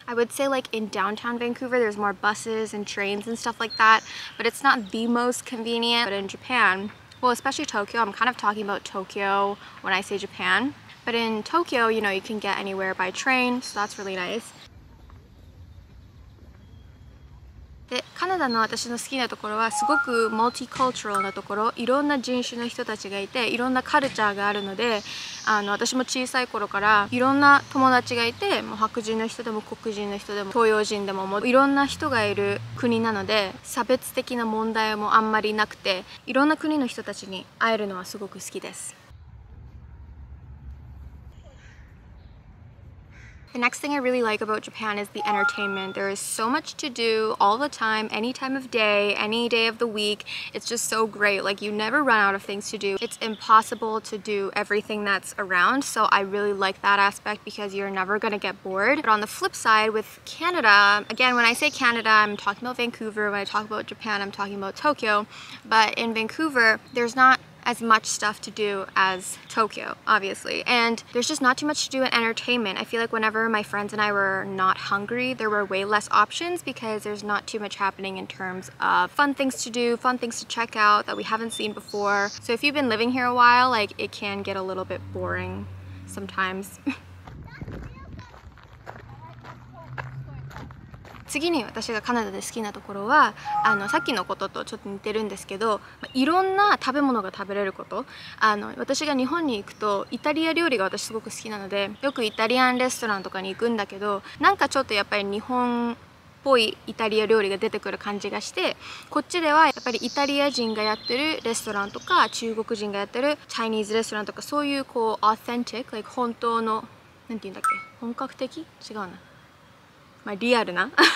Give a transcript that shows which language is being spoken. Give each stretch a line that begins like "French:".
English: I would say like in downtown Vancouver, there's more buses and trains and stuff like that, but it's not the most convenient. But in Japan, well, especially Tokyo, I'm kind of talking about Tokyo when I say Japan. But in Tokyo, you know, you can get anywhere by train, so that's really nice.
Japanese: で、カナダの私の好きなところはすごくマルチカルチャルなところ、いろんな人種の人たちがいて、いろんなカルチャーがあるので、私も小さい頃からいろんな友達がいて、もう白人の人でも黒人の人でも東洋人でも、もういろんな人がいる国なので、差別的な問題もあんまりなくて、いろんな国の人たちに会えるのはすごく好きです。
English: The next thing I really like about Japan is the entertainment. There is so much to do all the time, any time of day, any day of the week. It's just so great. Like, you never run out of things to do. It's impossible to do everything that's around, so I really like that aspect because you're never gonna get bored. But on the flip side, with Canada, again, when I say Canada, I'm talking about Vancouver. When I talk about Japan, I'm talking about Tokyo. But in Vancouver, there's not as much stuff to do as Tokyo, obviously, and there's just not too much to do in entertainment. I feel like whenever my friends and I were not hungry, there were way less options because there's not too much happening in terms of fun things to do, fun things to check out that we haven't seen before. So if you've been living here a while, like, it can get a little bit boring sometimes.
Japanese: 次に私がカナダで好きなところはさっきのこととちょっと似てるんですけど、いろんな食べ物が食べれること。私が日本に行くとイタリア料理が私すごく好きなので、よくイタリアンレストランとかに行くんだけど、なんかちょっとやっぱり日本っぽいイタリア料理が出てくる感じがして、こっちではやっぱりイタリア人がやってるレストランとか、中国人がやってるチャイニーズレストランとか、そういうこう
English: authentic、like
Japanese: 本当のなんていうんだっけ、本格的、違うな、リアルな